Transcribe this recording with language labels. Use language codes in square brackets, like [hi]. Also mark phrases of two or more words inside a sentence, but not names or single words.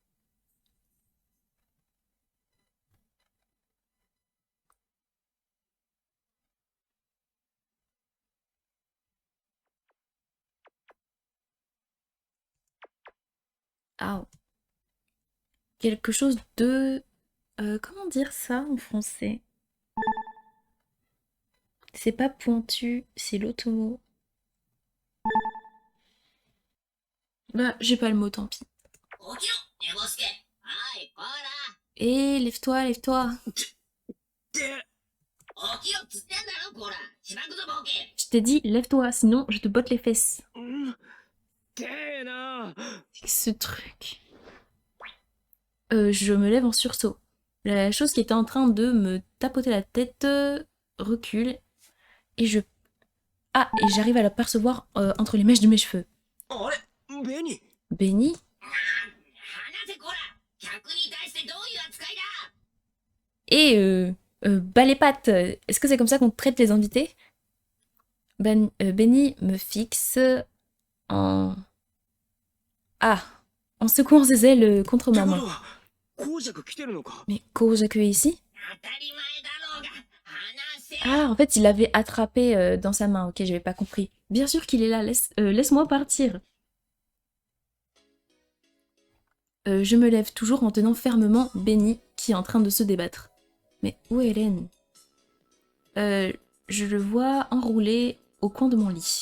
[fr] Ah, quelque chose de... comment dire ça en français? C'est pas pointu, c'est l'autre mot. Bah, j'ai pas le mot, tant pis. [ja] 起きろ、寝ぼすけ。はい、こら。 [fr] Hé, lève-toi, lève-toi. [ja] で、起きろっつってんだろこらしばくぞボケ [fr] Je t'ai dit, lève-toi, sinon je te botte les fesses. [ja] てえな。 [fr] Ce truc. Je me lève en sursaut. La chose qui était en train de me tapoter la tête recule et je... Ah, et j'arrive à l'apercevoir entre les mèches de mes cheveux. [ja] あれベニ [fr] Benny? [ja] 話せこら客に対してどういう扱いだ [fr] Et bas les pattes, est-ce que c'est comme ça qu'on traite les invités? Benny me fixe en... Ah, en secouant ses ailes contre [ja] って [fr] ma [ja] こと [fr] main. [ja] は公爵来てるのか。 [fr] Mais Kojak est ici? [ja] 当たり前だろうが話せ [fr] Ah, en fait, il l'avait attrapé dans sa main. Ok, j'avais pas compris. Bien sûr qu'il est là, laisse-moi partir. Je me lève toujours en tenant fermement Benny qui est en train de se débattre. Mais où est Hélène? Je le vois enroulé au coin de mon lit.